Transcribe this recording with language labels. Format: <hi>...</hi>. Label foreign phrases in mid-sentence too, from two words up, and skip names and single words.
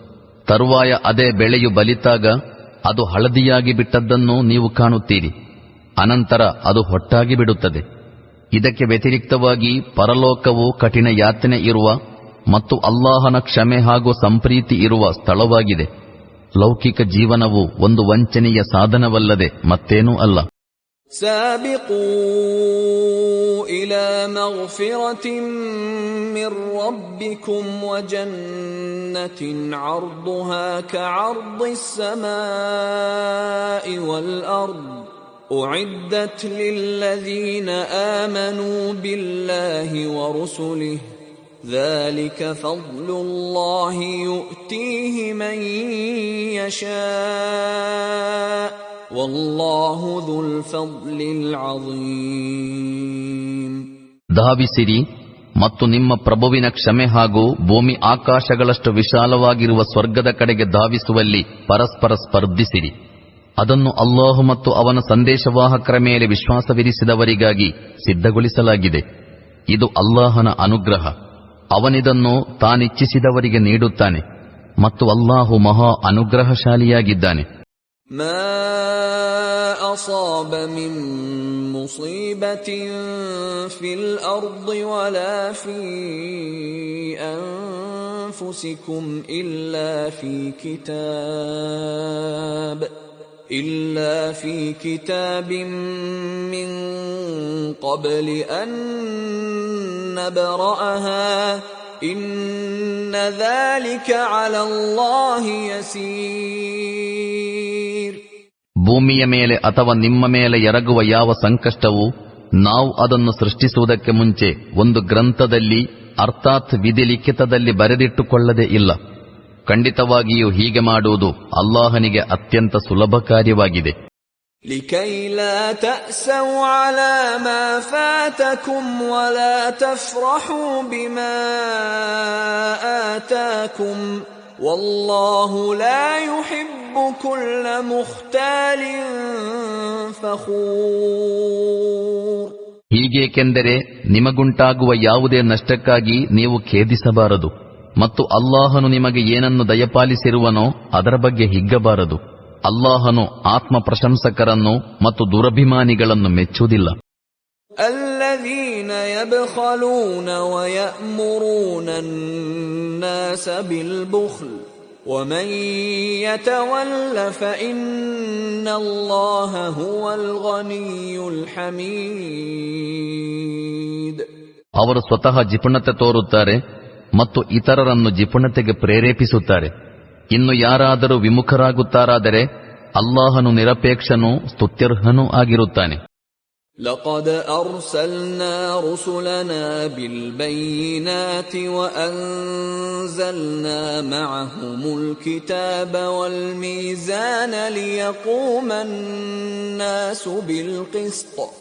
<kn>ತರುವಾಯ ಅದೇ ಬೆಳೆಯು ಬಲಿತಾಗ ಅದು ಹಳದಿಯಾಗಿ ಬಿಟ್ಟದ್ದನ್ನು ನೀವು ಕಾಣುತ್ತೀರಿ. ಅನಂತರ ಅದು ಹೊಟ್ಟಾಗಿ ಬಿಡುತ್ತದೆ. ಇದಕ್ಕೆ ವ್ಯತಿರಿಕ್ತವಾಗಿ ಪರಲೋಕವು ಕಠಿಣ ಯಾತನೆ ಇರುವ ಮತ್ತು ಅಲ್ಲಾಹನ ಕ್ಷಮೆ ಹಾಗೂ ಸಂಪ್ರೀತಿ ಇರುವ ಸ್ಥಳವಾಗಿದೆ. ಲೌಕಿಕ ಜೀವನವು ಒಂದು ವಂಚನೆಯ ಸಾಧನವಲ್ಲದೆ ಮತ್ತೇನೂ ಅಲ್ಲ.</kn> <ar>سابقوا إلى مغفرة من ربكم وجنة عرضها كعرض السماء والأرض أعدت للذين آمنوا بالله ورسله ذلك فضل الله يؤتيه من يشاء والله ذو الفضل العظيم.</ar> <kn>ಧಾವಿಸಿರಿ ಮತ್ತು ನಿಮ್ಮ ಪ್ರಭುವಿನ ಕ್ಷಮೆ ಹಾಗೂ ಭೂಮಿ ಆಕಾಶಗಳಷ್ಟು ವಿಶಾಲವಾಗಿರುವ ಸ್ವರ್ಗದ ಕಡೆಗೆ ಧಾವಿಸುವಲ್ಲಿ ಪರಸ್ಪರ ಸ್ಪರ್ಧಿಸಿರಿ. ಅದನ್ನು ಅಲ್ಲಾಹು ಮತ್ತು ಅವನ ಸಂದೇಶವಾಹಕರ ಮೇಲೆ ವಿಶ್ವಾಸವಿರಿಸಿದವರಿಗಾಗಿ ಸಿದ್ಧಗೊಳಿಸಲಾಗಿದೆ. ಇದು ಅಲ್ಲಾಹನ ಅನುಗ್ರಹ. ಅವನಿದನ್ನು ತಾನಿಚ್ಛಿಸಿದವರಿಗೆ ನೀಡುತ್ತಾನೆ ಮತ್ತು ಅಲ್ಲಾಹು ಮಹಾ ಅನುಗ್ರಹಶಾಲಿಯಾಗಿದ್ದಾನೆ.</kn> <ar>ما أصاب من مصيبة في الأرض ولا في أنفسكم إلا في كتاب من قبل أن نبرأها إن ذلك على الله يسير.</ar> <kn>ಭೂಮಿಯ ಮೇಲೆ ಅಥವಾ ನಿಮ್ಮ ಮೇಲೆ ಎರಗುವ ಯಾವ ಸಂಕಷ್ಟವೂ ನಾವು ಅದನ್ನು ಸೃಷ್ಟಿಸುವುದಕ್ಕೆ ಮುಂಚೆ ಒಂದು ಗ್ರಂಥದಲ್ಲಿ ಅರ್ಥಾತ್ ವಿಧಿಲಿಖಿತದಲ್ಲಿ ಬರೆದಿಟ್ಟುಕೊಳ್ಳದೇ ಇಲ್ಲ. ಖಂಡಿತವಾಗಿಯೂ ಹೀಗೆ ಮಾಡುವುದು ಅಲ್ಲಾಹನಿಗೆ ಅತ್ಯಂತ ಸುಲಭ ಕಾರ್ಯವಾಗಿದೆ.</kn> <ar>لكي لا تأسوا على ما فاتكم ولا تفرحوا بما آتاكم والله لا يحب كل مختال فخور.</ar> <kn>ಹೀಗೇಕೆಂದರೆ ನಿಮಗುಂಟಾಗುವ ಯಾವುದೇ ನಷ್ಟಕ್ಕಾಗಿ ನೀವು ಖೇದಿಸಬಾರದು ಮತ್ತು ಅಲ್ಲಾಹನು ನಿಮಗೆ ಏನನ್ನು ದಯಪಾಲಿಸಿರುವನೋ ಅದರ ಬಗ್ಗೆ ಹಿಗ್ಗಬಾರದು. ಅಲ್ಲಾಹನು ಆತ್ಮ ಪ್ರಶಂಸಕರನ್ನು ಮತ್ತು ದುರಭಿಮಾನಿಗಳನ್ನು ಮೆಚ್ಚುವುದಿಲ್ಲ.</kn> <ar>الذين يبخلون ويأمرون الناس بالبخل ومن يتول فإن الله هو الغني الحميد.</ar> <kn>ಅವರು ಸ್ವತಃ ಜಿಪುಣತೆ ತೋರುತ್ತಾರೆ ಮತ್ತು ಇತರರನ್ನು ಜಿಪುಣತೆಗೆ ಪ್ರೇರೇಪಿಸುತ್ತಾರೆ. ಇನ್ನು ಯಾರಾದರೂ ವಿಮುಖರಾಗುತ್ತಾರಾದರೆ ಅಲ್ಲಾಹನು ನಿರಪೇಕ್ಷನೂ ಸ್ತುತ್ಯರ್ಹನೂ ಆಗಿರುತ್ತಾನೆ.</kn> <ar>لقد أرسلنا رسلنا بالبينات وأنزلنا معهم الكتاب والميزان ليقوم الناس بالقسط</ar>